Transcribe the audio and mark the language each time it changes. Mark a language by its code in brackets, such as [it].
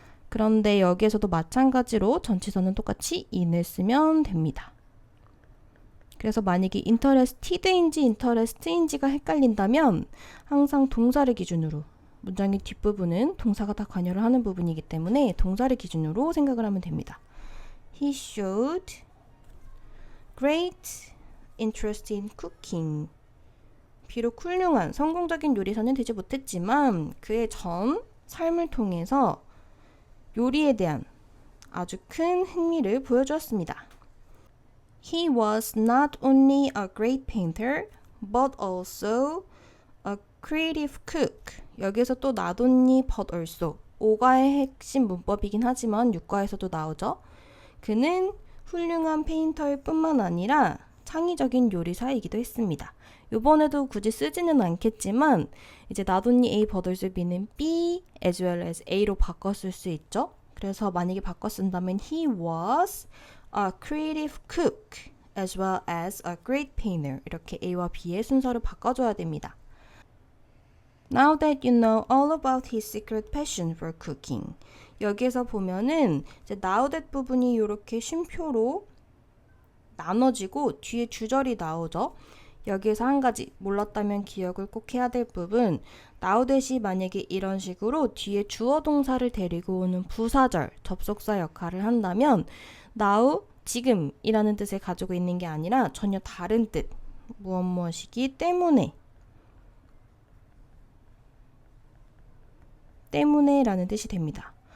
[ko] 그런데 여기에서도 마찬가지로 전치사는 똑같이 in을 쓰면 됩니다. 그래서 만약에 interested인지 interest인지가 헷갈린다면 항상 동사를 기준으로 문장의 뒷부분은 동사가 다 관여를 하는 부분이기 때문에 동사를 기준으로 생각을 하면 됩니다. [en] He showed great interest in cooking. [ko] 비록 훌륭한 성공적인 요리사는 되지 못했지만 그의 전 삶을 통해서 요리에 대한 아주 큰 흥미를 보여주었습니다. [en] He was not only a great painter, but also a creative cook. [ko] 여기서 또 [en] not only but also. [ko] 5가의 핵심 문법이긴 하지만 6가에서도 나오죠. 그는 훌륭한 페인터일 뿐만 아니라 창의적인 요리사이기도 했습니다. 이번에도 굳이 쓰지는 않겠지만 이제 [en] not only A but also B [ko] 는 [en] B as well as A [ko] 로 바꿨을 수 있죠. 그래서 만약에 바꿔 쓴다면 [en] He was a creative cook as well as a great painter. [ko] 이렇게 A와 B의 순서를 바꿔줘야 됩니다. [en] Now that you know all about his secret passion for cooking. [ko] 여기에서 보면은 이제 now that 부분이 이렇게 쉼표로 나눠지고 뒤에 주절이 나오죠. 여기에서 한 가지 몰랐다면 기억을 꼭 해야 될 부분, now 대시 만약에 이런 식으로 뒤에 주어 동사를 데리고 오는 부사절, 접속사 역할을 한다면 now, 지금이라는 뜻을 가지고 있는 게 아니라 전혀 다른 뜻, 무엇이기 때문에 라는 뜻이 됩니다.